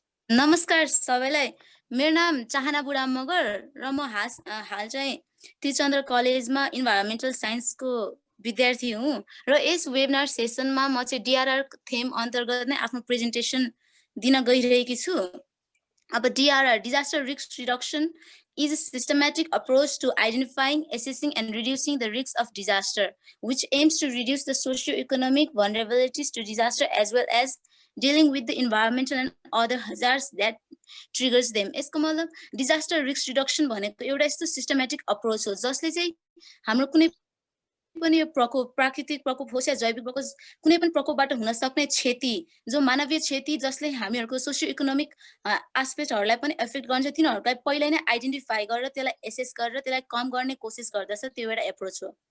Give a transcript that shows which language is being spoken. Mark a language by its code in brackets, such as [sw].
[ne] नमस्कार सबैलाई, मेरो नाम चाहना बुढा मगर र म हाल चाहिँ त्रिचन्द्र कलेजमा इन्भाइरोमेन्टल साइन्सको विद्यार्थी हुँ। र यस वेबिनार सेसनमा म चाहिँ डिआरआर थेम अन्तर्गत नै आफ्नो प्रेजेन्टेसन दिन गइरहेकी छु। [en] अब DRR, disaster risk reduction is a systematic approach to identifying, assessing, and reducing the risks of disaster, which aims to reduce the socio-economic vulnerabilities to disaster as well as dealing with the environmental and other hazards that triggers them. [ne] यसको मतलब disaster risk reduction भनेको एउटा यस्तो systematic approach हो जसले चाहिँ हाम्रो कुनै पनि प्रकोप, प्राकृतिक प्रकोप होस् या जैविक प्रकोप, कुनै पनि प्रकोपबाट हुन सक्ने क्षति, जो मानवीय क्षति जसले हामीहरूको सोसियो इकोनोमिक एस्पेक्टहरूलाई पनि एफेक्ट गर्छ, तिनीहरूलाई पहिल्यै नै आइडेन्टिफाई गरेर त्यसलाई एसेस गरेर त्यसलाई कम गर्ने कोसिस गर्दछ। त्यो एउटा एप्रोच हो।